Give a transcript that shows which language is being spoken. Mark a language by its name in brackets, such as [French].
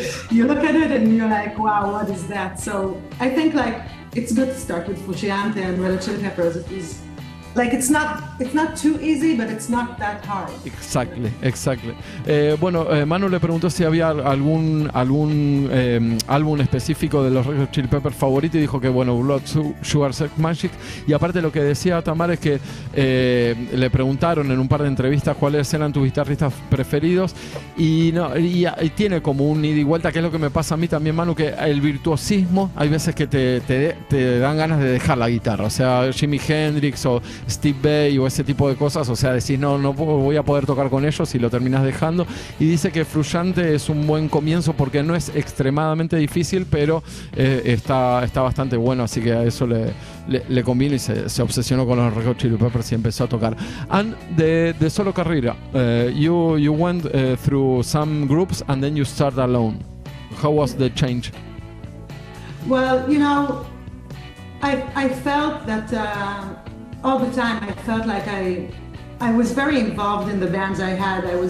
[English] You look at it and you're like, wow, what is that? So I think it's good to start with Frusciante and Red Hot Chili Peppers. It's not too easy, but it's not that hard. Exactly. [Spanish] Bueno, Manu le preguntó si había algún álbum específico de los Red Hot Chili Peppers favorito y dijo que bueno, Blood Sugar Sex Magic. Y aparte lo que decía Tamar es que le preguntaron en un par de entrevistas cuáles eran tus guitarristas preferidos y tiene como un ida y vuelta, que es lo que me pasa a mí también, Manu, que el virtuosismo hay veces que te dan ganas de dejar la guitarra, o sea, Jimi Hendrix o Steve Vai o ese tipo de cosas, o sea, decís no voy a poder tocar con ellos y lo terminás dejando. Y dice que Frusciante es un buen comienzo porque no es extremadamente difícil, pero está bastante bueno, así que a eso le conviene y se obsesionó con los Red Hot Chili Peppers y empezó a tocar. [English] And the solo carrera, you went through some groups and then you started alone. How was the change? Well, I felt that all the time I felt like I was very involved in the bands I had.